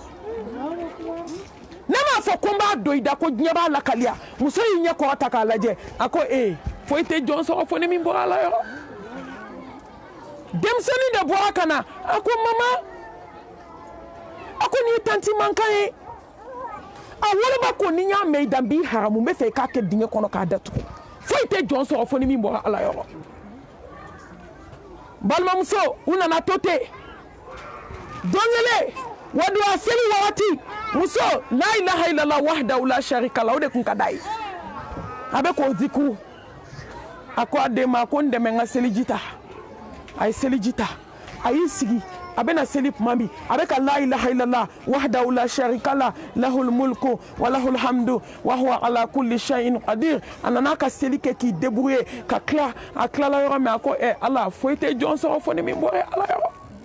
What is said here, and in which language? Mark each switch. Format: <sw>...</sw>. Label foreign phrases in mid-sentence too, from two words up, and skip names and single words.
<bm>ne m'a fɔ ko n b'a don i da ko diɲɛ b'a lakaliya muso y'i ɲɛ kɔrɔ ta k'a lajɛ a ko foyi tɛ jɔn sɔrɔ fo ni min bɔra a la yɔrɔ denmisɛnnin de bɔra ka na a ko mama a ko nin ye tanti mankan ye a woloba ko ni n y'a mɛn i dan b'i haramu n bɛ fɛ i k'a kɛ dingɛ kɔnɔ k'a datugu foyi tɛ jɔn sɔrɔ fo ni min bɔra ala yɔrɔ balimamuso u nana to ten don kelen waduwa seli wagati muso</bm> <ar>لا إله إلا الله وحده لا شريك له</ar> <bm>o de kun ka d'a ye a bɛ k'o zikuru a ko a den ma ko n dɛmɛ n ka seliji ta a ye seliji ta a y'i sigi a bɛna seli tuma min a bɛ ka</bm> <ar>لا إله إلا الله وحده لا شريك له له الملك وله الحمد وهو على كل شيء قدير</ar> <bm>a nana ka seli kɛ k'i débrouiller ka tila a tilala yɔrɔ min a ko ala foyi tɛ jɔn sɔrɔ fo ni min bɔra ala yɔrɔ</bm>